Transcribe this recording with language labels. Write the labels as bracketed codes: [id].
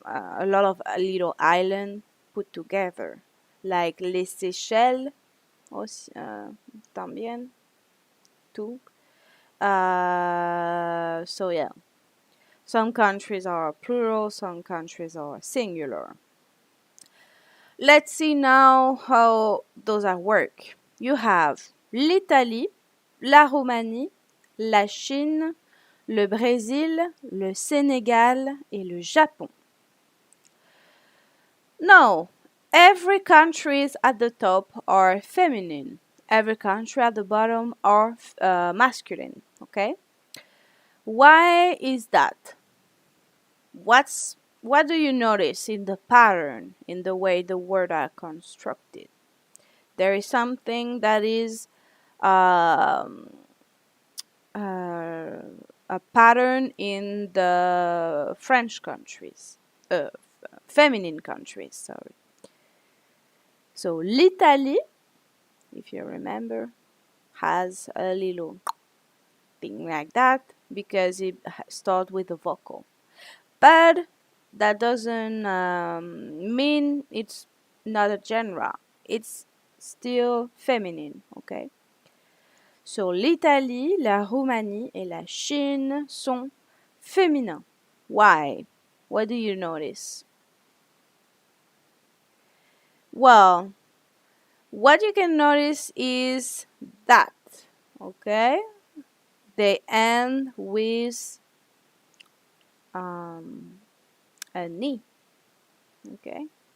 [en] A lot of little island put together, like les Seychelles, aussi, [es] también, [en] too. So yeah, some countries are plural, some countries are singular. Let's see now how those are work. You have [fr] l'Italie, la Roumanie, la Chine, le Brésil, le Sénégal et le Japon. [en] No, every countries at the top are feminine. Every country at the bottom are masculine. Okay? Why is that? What do you notice in the pattern, in the way the words are constructed? There is something that is um, uh, a pattern in the French countries, feminine countries, sorry. So l'Italie, if you remember, has a little thing like that because it starts with a vocal. But that doesn't mean it's not a genre. It's still feminine, okay? [fr] So l'Italie, la Roumanie et la Chine sont féminins. [en] Why? What do you notice? Well, what you can notice is that, okay? They end with a ni, okay?